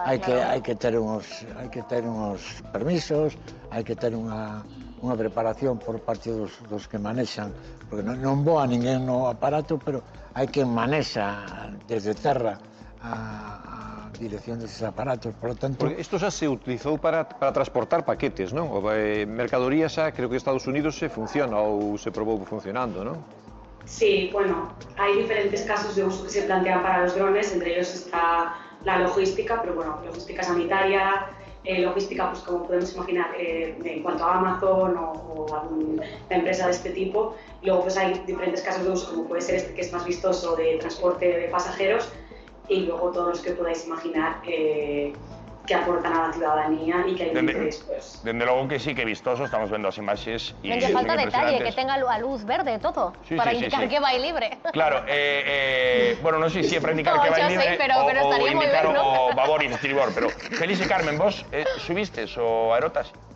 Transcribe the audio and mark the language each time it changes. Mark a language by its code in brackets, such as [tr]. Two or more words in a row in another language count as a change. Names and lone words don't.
[gl] hai que ter uns permisos, hai que ter unha preparación por parte dos que manexan, porque non voa ninguén no aparato, pero hai que manexa desde terra a dirección deses aparatos, [es] por lo tanto... [gl] Porque isto xa se utilizou para transportar paquetes, non? Mercadoría xa, creo que Estados Unidos se funciona ou se probou funcionando, non? [es] Sí, bueno, hay diferentes casos de uso que se plantean para los drones, entre ellos está la logística, pero bueno, logística sanitaria, logística, pues como podemos imaginar, en cuanto a Amazon o alguna empresa de este tipo. Y luego pues hay diferentes casos de uso, como puede ser este que es más vistoso, de transporte de pasajeros, y luego todos los que podáis imaginar que aportan a la ciudadanía y que hay después. [gl] Dende logo que sí que vistoso, estamos vendo as imaxes e non lle falta detalle, que tenga a luz verde e todo, para indicar que vai libre. Claro, bueno, non sei se é para indicar que vai libre ou indicar o babor e estribor, pero Félix e Carmen, vos subistes o aerotaxi?